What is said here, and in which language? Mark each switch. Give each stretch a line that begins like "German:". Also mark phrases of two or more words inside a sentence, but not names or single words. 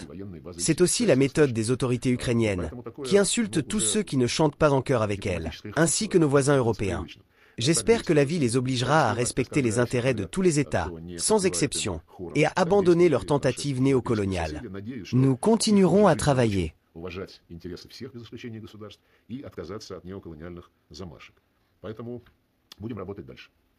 French: C'est aussi la méthode des autorités ukrainiennes, qui insultent tous ceux qui ne chantent pas en chœur avec elles, ainsi que nos voisins européens. J'espère que la vie les obligera à respecter les intérêts de tous les États, sans exception, et à abandonner leurs tentatives néocoloniales. Nous continuerons à travailler.
Russian: Уважать интересы всех без исключения государств и отказаться от неоколониальных замашек. Поэтому будем работать дальше.